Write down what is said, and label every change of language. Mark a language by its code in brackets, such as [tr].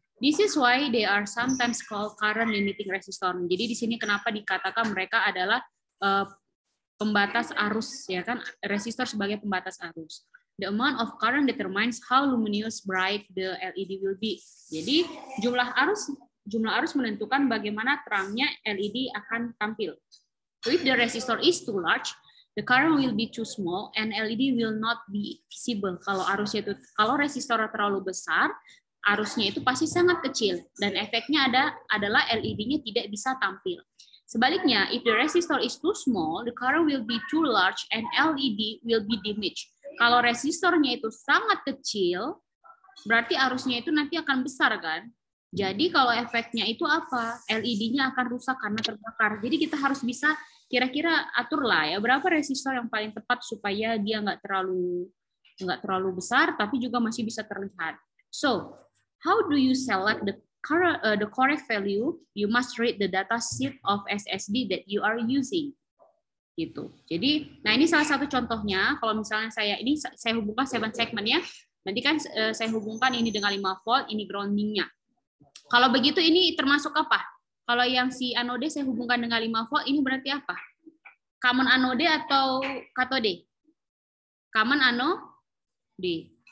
[en] This is why they are sometimes called current limiting resistor. [id] Jadi di sini kenapa dikatakan mereka adalah pembatas arus ya kan, resistor sebagai pembatas arus. [en] The amount of current determines how luminous bright the LED will be. [id] Jadi jumlah arus menentukan bagaimana terangnya LED akan tampil. [en] So if the resistor is too large, the current will be too small and LED will not be visible. [id] Kalau resistor terlalu besar, arusnya itu pasti sangat kecil dan efeknya adalah LED-nya tidak bisa tampil. Sebaliknya, [en] if the resistor is too small, the current will be too large and LED will be damaged. [id] Kalau resistornya itu sangat kecil, berarti arusnya itu nanti akan besar kan? Jadi kalau efeknya itu apa? LED-nya akan rusak karena terbakar. Jadi kita harus bisa kira-kira aturlah ya berapa resistor yang paling tepat supaya dia nggak terlalu besar tapi juga masih bisa terlihat. [en] So, how do you select the correct value? You must read the data sheet of SSD that you are using. [id] Gitu. Jadi, nah ini salah satu contohnya. Kalau misalnya saya hubungkan 7 segment ya. Nanti kan saya hubungkan ini dengan 5 volt, ini grounding-nya. Kalau begitu ini termasuk apa? Kalau yang si anode saya hubungkan dengan 5 volt, ini berarti apa? Common anode atau katode? Common anode.